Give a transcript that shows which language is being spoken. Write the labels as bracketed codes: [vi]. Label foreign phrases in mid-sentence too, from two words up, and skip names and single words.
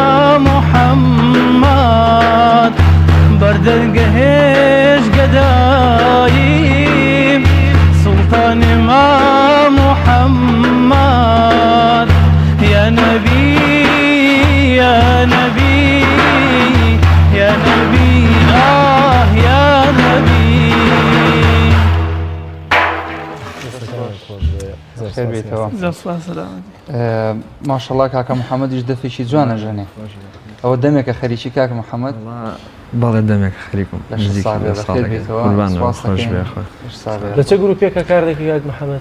[fa] محمد بر درگهش گداییم سلطان ما محمد [ar] یا نبی یا نبی یا نبی یا نبی [ckb] ماشەڵڵا کاکە محەممەدیش دەفێکی جوانە ژەنێ ئەوە دەمێکە خەریکی کاکە محەممەد باڵێ دەمێک خەریکم لە چه گروپێکە کار دەکەی کاک محەممەد؟